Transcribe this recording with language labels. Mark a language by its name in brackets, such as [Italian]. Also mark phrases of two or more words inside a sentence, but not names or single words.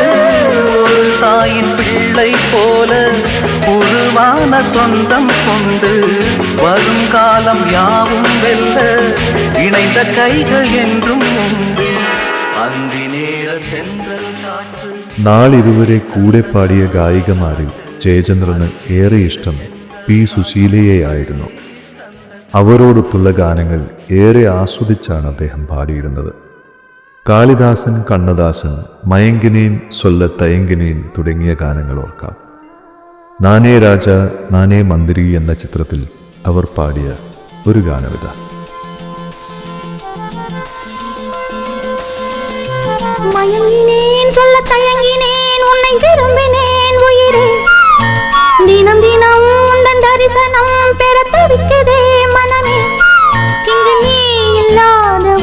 [Tamil] ஒரு தாயின் பிள்ளை போல உருவான சொந்தம் கொண்டு வரும் காலம் யாவும் வெல்ல இணைந்த கைகள் என்றும் உண்டு. அந்தி நேர தென்றல் காற்று. [Malayalam] നാളിതുവരെ കൂടെ പാടിയ ഗായികമാരിൽ ജയചന്ദ്രന് ഏറെ ഇഷ്ടം P. സുശീലയെയായിരുന്നു. അവരോടൊത്തുള്ള ഗാനങ്ങൾ ഏറെ ആസ്വദിച്ചാണ് അദ്ദേഹം പാടിയിരുന്നത്. കാളിദാസൻ, കണ്ണദാസൻ, മയങ്കിനേൻ സൊല്ല തയങ്കിനേൻ തുടങ്ങിയ ഗാനങ്ങൾ ഓർക്കാം. നാനേ രാജ നാനേ മന്ത്രി എന്ന ചിത്രത്തിൽ അവർ പാടിയ ഒരു ഗാനമിത. [Tamil] மயங்கினேன் சொல்ல தயங்கினேன் உன்னை விரும்பினேன் உயிரே தினம் தினம் உந்தன் தரிசனம் பெற தவிக்குதே மனமே இங்கு நீ இல்லா